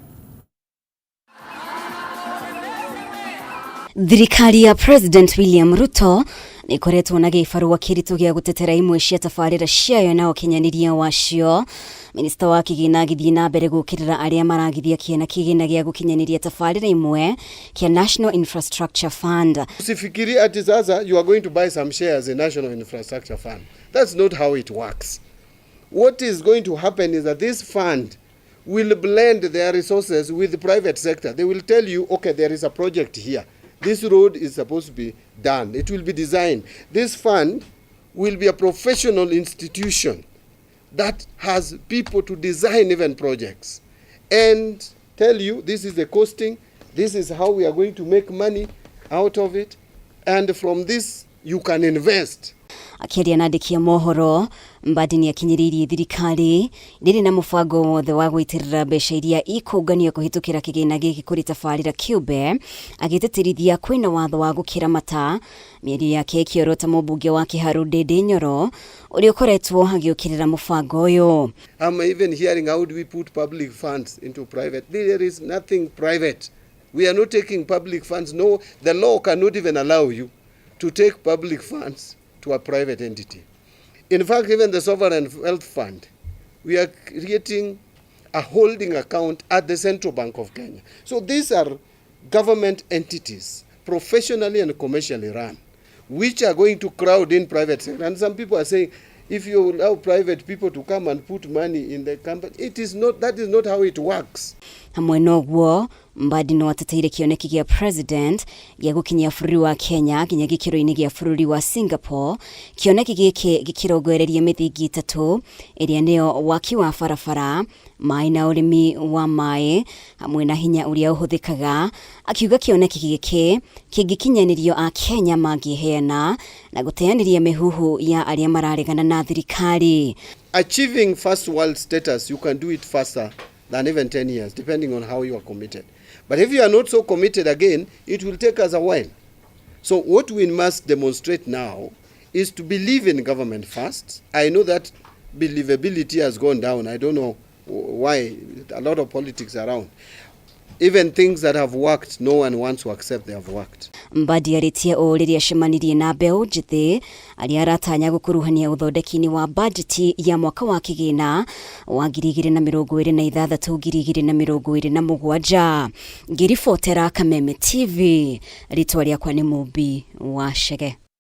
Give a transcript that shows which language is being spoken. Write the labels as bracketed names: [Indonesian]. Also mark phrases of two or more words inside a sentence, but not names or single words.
[Kikuyu] Thirikari ya President William Ruto ni koretwo na gĩbarũa kĩritũ gĩa gũtetera imwe cia tabarĩra ciayo na ũkinyanĩria wacio. Minister wa kigina agĩthiĩ na mbere gũkĩrĩra arĩa maragithia kĩena kigina gĩa gũkinyanĩria tabarĩra imwe kia National Infrastructure Fund. [Swahili] Usifikiri ati sasa [English] you are going to buy some shares in National Infrastructure Fund. That's not how it works. What is going to happen is that this fund will blend their resources with the private sector. They will tell you, okay, there is a project here. This road is supposed to be done. It will be designed. This fund will be a professional institution that has people to design even projects and tell you this is the costing, this is how we are going to make money out of it, and from this you can invest. [Kikuyu] Akiaria na andĩki a mohoro, Mbadi ni akinyĩrĩirie thirikari ndĩrĩ na mũbango wothe wa gũitĩrĩra mbeca iria ikũnganio kũhĩtũkĩra kĩgĩna gĩkĩ kũrĩ tabarĩra kĩũmbe, agĩtĩtĩrithia kwĩna watho wa gũkĩramata mĩario yake ĩkĩorota mũmbunge wa Kiharu Ndĩndĩ Nyoro ũrĩa ũkoretwo agĩũkĩrĩra mũbango ũyũ. [English] I'm even hearing how do we put public funds into private. There is nothing private. We are not taking public funds. No, the law cannot even allow you to take public funds to a private entity. In fact, even the Sovereign Wealth Fund, we are creating a holding account at the Central Bank of Kenya. So these are government entities, professionally and commercially run, which are going to crowd in private sector. And some people are saying, if you allow private people to come and put money in the company, it is not, that is not how it works. [Kikuyu] Hamwe noguo, Mbadi no ateteire kĩoneki gĩa President gĩa gũkinyia bũrũri wa Kenya nginya gĩkĩro-inĩ gĩa bũrũri wa Singapore. Kĩoneki gĩkĩ gĩkĩrongoreria mĩthingi ĩtatũ ĩrĩa nĩyo waki wa barabara, maĩ na ũrĩmi wa maĩ hamwe na hinya ũrĩa ũhũthĩkaga. Akiuga kĩoneki gĩkĩ kĩngĩkinyanĩrio a Kenya mangĩheana na gũteanĩria mĩhuhu ya arĩa mararegana na thirikari. [English] Achieving first world status, you can do it faster than even 10 years, depending on how you are committed. But if you are not so committed again, it will take us a while. So what we must demonstrate now is to believe in government first. I know that believability has gone down. I don't know why, a lot of politics around. Even things that have worked, no one wants to accept they have worked. [Kikuyu] Mbadi arĩtie o rĩrĩa acemanirie na mbeũ njĩthĩ arĩa aratanya gũkuruhania ũthondeki-inĩ wa bajeti ya mwaka wa kĩgĩna wa 2026-2027. Ngĩribotera Kameme TV, rĩtwa rĩakwa nĩ Mubi wa Chege.